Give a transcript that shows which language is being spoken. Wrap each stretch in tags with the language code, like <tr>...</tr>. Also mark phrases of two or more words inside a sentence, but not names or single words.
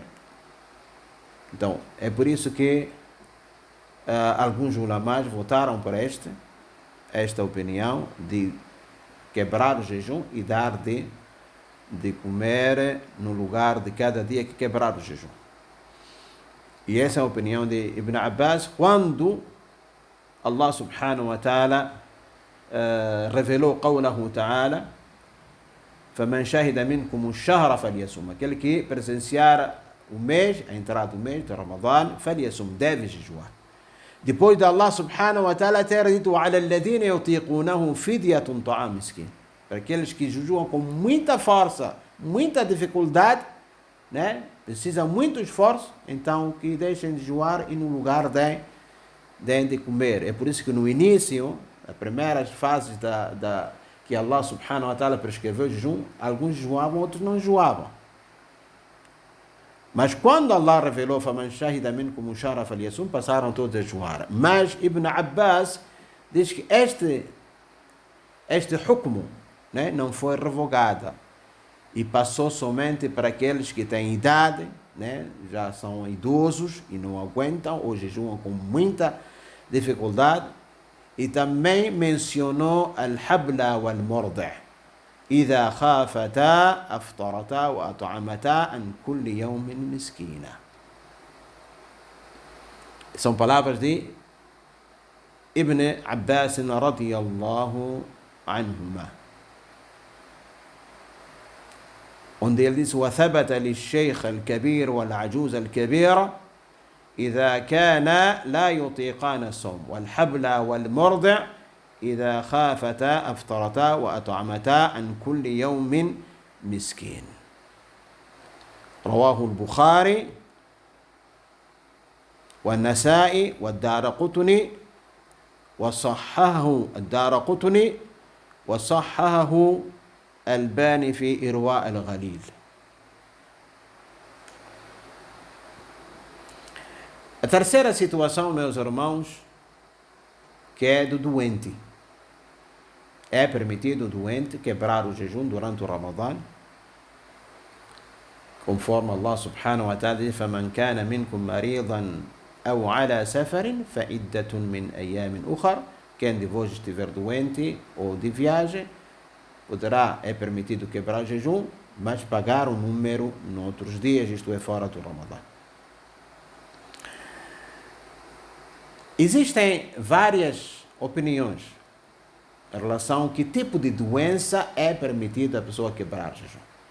<pt>Então, é por isso que alguns ulamás votaram por esta opinião de quebrar o jejum e dar de comer no lugar de cada dia que quebrar o jejum. E essa é a opinião de Ibn Abbas, quando Allah</pt> <ar>سبحانه وتعالى</ar> <pt>revelou</pt> <ar>قوله تعالى: فَمَنْ شَهِدَ مِنْكُمُ الشَّهْرَ فَلْيَصُمْ.</ar> <pt>Aquele que presenciar o mês, a entrada do mês de Ramadã, فليصم, deve jejuar. Depois de Allah</pt> <ar>سبحانه وتعالى</ar> <pt>ter dito</pt> <ar>على الذين يطيقونه فدية طعام مسكين,</ar> <pt>para aqueles que jejuam com muita força, muita dificuldade, né? Precisa muito esforço, então que deixem de jejuar e no lugar de comer. É por isso que no início, as primeiras fases que Allah</pt> <ar>سبحانه وتعالى</ar> <pt>prescreveu o jejum, alguns jejuavam, outros não jejuavam. Mas quando Allah revelou</pt> <ar>فَمَنْ شَهِدَ مِنْكُمُ الشَّهْرَ فَلْيَصُمْ,</ar> <pt>passaram todos a jejuar. Mas Ibn Abbas diz que este hukm, né, não foi revogado e passou somente para aqueles que têm idade, né, já são idosos e não aguentam ou jejuam com muita dificuldade. E também mencionou</pt> <ar>الحبلى والمرضع'. إذا خافتا أفطرتا وأطعمتا عن كل يوم مسكينا.</ar> <pt>São palavras de Ibn Abbas</pt> <ar>رضي الله عنهما,</ar> <pt>onde ele diz:</pt> <ar>وثبت للشيخ الكبير والعجوز الكبيرة إذا كان لا يطيقان الصوم والحبل والمرضع إذا خافتا أفطرتا وأطعمتا عن كل يوم مسكين. رواه البخاري والنسائي والدارقطني وصححه الدارقطني وصححه الباني في إرواء الغليل.</ar> <pt>A terceira situação, meus irmãos, que é do doente. É permitido o doente quebrar o jejum durante o Ramadã, conforme Allah</pt> <ar>سبحانه وتعالى</ar> <pt>diz:</pt> <ar>فَمَنْ كَانَ مِنْكُمْ مَرِيضًا أَوْ عَلَى سَفَرٍ فَعِدَّةٌ مِنْ أَيَّامٍ أُخَرَ.</ar> <pt>Quem de vós estiver doente ou de viagem, é permitido quebrar o jejum, mas pagar um número em outros dias, isto é, fora do Ramadã. Existem várias opiniões em relação a que tipo de doença é permitido a pessoa quebrar jejum.</pt>